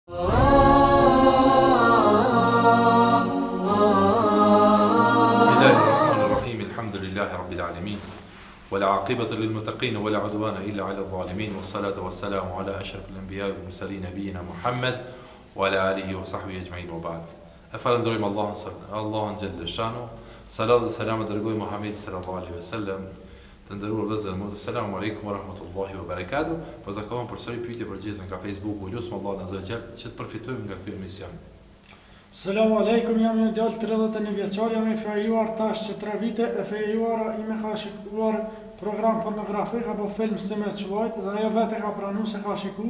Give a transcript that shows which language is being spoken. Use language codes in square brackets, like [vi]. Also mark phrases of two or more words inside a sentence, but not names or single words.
[ar] رب العالمين والعاقبة للمتقين ولا عدوان إلا على الظالمين والصلاة والسلام على أشرف الأنبياء والمرسلين نبينا محمد وعلى آله وصحبه أجمعين وبعد. [sq] Falenderojmë Allahun [ar] جل شأنه, [sq] salat dhe selam dërgoj Muhamedit [ar] صلى الله عليه وسلم. [sq] Të nderuar vëllezër, [ar] السلام عليكم ورحمة الله وبركاته. [sq] Po takojmë përsëri pyetje për gjithë nga Facebooku, lutem Allahun [ar] عز وجل [sq] që të përfitojmë nga ky emision. [ar] السلام عليكم, [sq] jam një djalë 31 vjeçar, jam i fejuar tash që 3 vite, e fejuara ime ka shikuar program pornografik apo film se me çuajt dhe ajo vetë ka pranuar se ka shiku.